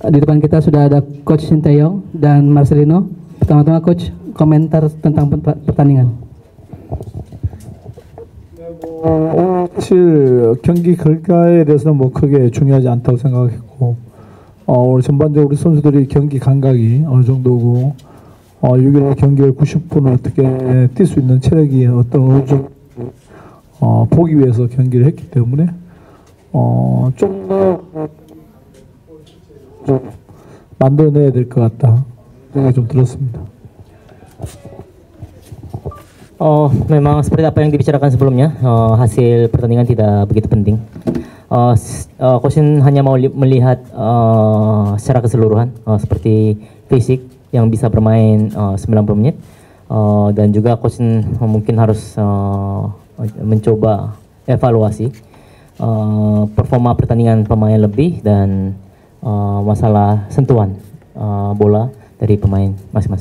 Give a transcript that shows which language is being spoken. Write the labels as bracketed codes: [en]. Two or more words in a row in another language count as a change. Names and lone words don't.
[id] Di depan kita sudah ada Coach Sinteyong dan Marcelino. Pertama-tama Coach, komentar tentang pertandingan. [ko] 사실 경기 결과에 대해서는 뭐 크게 중요하지 않다고 생각했고, 오늘 전반적으로 우리 선수들이 경기 감각이 어느 정도고, 6일 경기를 90분을 어떻게 뛸 수 있는 체력이 어느 정도 보기 위해서 경기를 했기 때문에 좀 더 만들어내야 될 것 같다 생각이 좀 들었습니다. [id] Memang seperti apa yang dibicarakan sebelumnya, hasil pertandingan tidak begitu penting. Coach hanya mau melihat secara keseluruhan seperti fisik yang bisa bermain 90 menit, dan juga Coach mungkin harus mencoba evaluasi performa pertandingan pemain lebih dan masalah sentuhan bola dari pemain masing-masing.